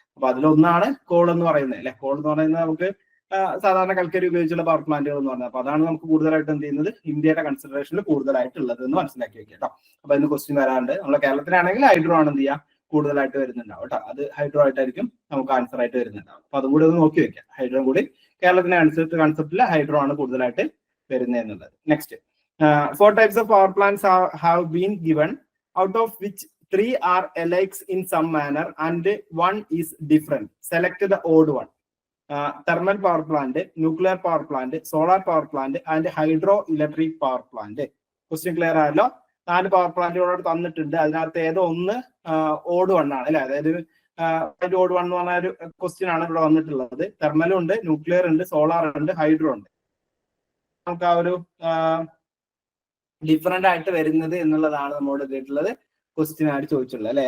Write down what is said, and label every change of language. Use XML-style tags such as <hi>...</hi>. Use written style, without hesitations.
<ml>അപ്പൊ അതിലൊന്നാണ് കോൾ എന്ന് പറയുന്നത് അല്ലെ. കോൾ എന്ന് പറയുന്നത് നമുക്ക് സാധാരണ കൽക്കരി ഉപയോഗിച്ചുള്ള പവർ പ്ലാന്റുകൾ എന്ന് പറഞ്ഞത്. അപ്പൊ അതാണ് നമുക്ക് കൂടുതലായിട്ട് എന്ത് ചെയ്യുന്നത് ഇന്ത്യയുടെ കൺസിഡറേഷനിൽ കൂടുതലായിട്ടുള്ളത് എന്ന് മനസ്സിലാക്കി വെക്കുക കേട്ടോ. അപ്പൊ അതിന് ക്വസ്റ്റ്യൻ വരാറുണ്ട്. നമ്മളെ കേരളത്തിലാണെങ്കിൽ ഹൈഡ്രോ ആണ് എന്ത് ചെയ്യുക കൂടുതലായിട്ട് വരുന്നുണ്ടാവും കേട്ടോ. അത് ഹൈഡ്രോ ആയിട്ടായിരിക്കും നമുക്ക് ആൻസർ ആയിട്ട് വരുന്നുണ്ടാവും. അപ്പൊ അതും കൂടി ഒന്ന് നോക്കി വെക്കാം. ഹൈഡ്രോ കൂടി കേരളത്തിന്റെ കൺസെപ്റ്റിൽ ഹൈഡ്രോ ആണ് കൂടുതലായിട്ട് വരുന്നത് എന്നുള്ളത്.</ml> <en>Next, 4 types of power plants have been given, out of which 3 are alike in some manner and 1 is different. Select the odd one. Thermal power plant, nuclear power plant, solar power plant and hydroelectric power plant. Question clear</en> <ml>ആയല്ലോ. 4 power പ്ലാന്റുകളോട് തന്നിട്ടുണ്ട്. അതിനകത്ത് ഏതോ ഒന്ന് odd one ആണ് അല്ലെ. അതായത് odd one എന്ന് പറഞ്ഞ ഒരു ക്വസ്റ്റ്യൻ ആണ് ഇവിടെ വന്നിട്ടുള്ളത്. തെർമലും ഉണ്ട്, ന്യൂക്ലിയർ ഉണ്ട്, സോളാർ ഉണ്ട്, ഹൈഡ്രോ ഉണ്ട്. നമുക്ക് ആ ഒരു ഡിഫറെന്റ് ആയിട്ട് വരുന്നത് എന്നുള്ളതാണ് നമ്മോട് കേട്ടുള്ളത് ക്വസ്റ്റ്യൻ ആയിട്ട് ചോദിച്ചിട്ടുള്ളത് അല്ലെ.</ml>